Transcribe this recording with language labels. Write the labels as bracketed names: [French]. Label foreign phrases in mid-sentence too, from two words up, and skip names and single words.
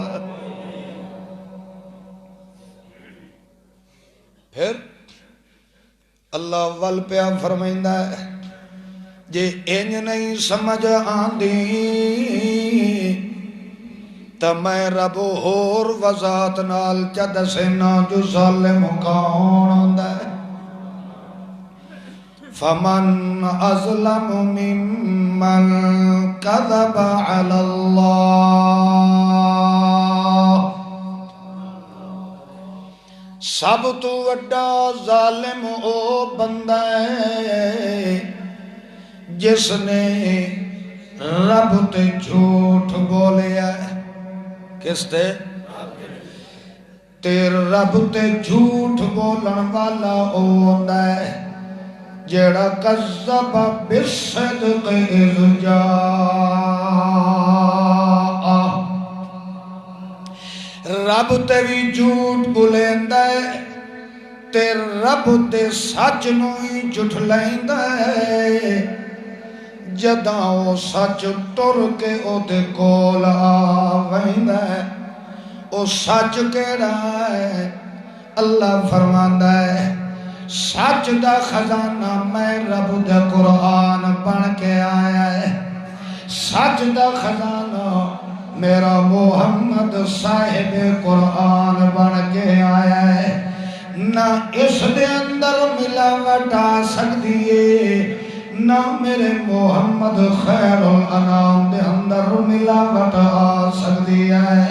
[Saraiki] پھر اللہ ول پیا فرمائندا ہے جے انج نہیں سمجھ آندی تا میں رب ہور وضاحت نال چا دسنا جو ظالم کون ہوندا ہے. [Arabic] فمن اظلم ممن کذب علی اللہ [Saraiki] سب تو وڈا ظالم او بندہ ہے جس نے رب تے جھوٹ بولیا ہے. کس تے؟ تے رب تے جھوٹ بولن والا او ہوندا ہے جیڑا [Arabic] کذب بالصدق اذ جاء. [Saraiki] رب تے بھی جھوٹ بولیندا ہے تے رب تے سچ نو ہی جھٹلائندا ہے. جداں او سچ ٹر کے او دے کول آویندا ہے او سچ کیڑا ہے. اللہ فرماندا ہے سچ دا خزانہ میں رب دا قرآن بن کے آیا ہے. سچ دا خزانہ میرا محمد صاحب قرآن بن کے آیا ہے. نہ اس دے اندر ملاوٹ آ سکتی ہے نہ میرے محمد خیر الانام دے اندر ملاوٹ آ سکتی ہے.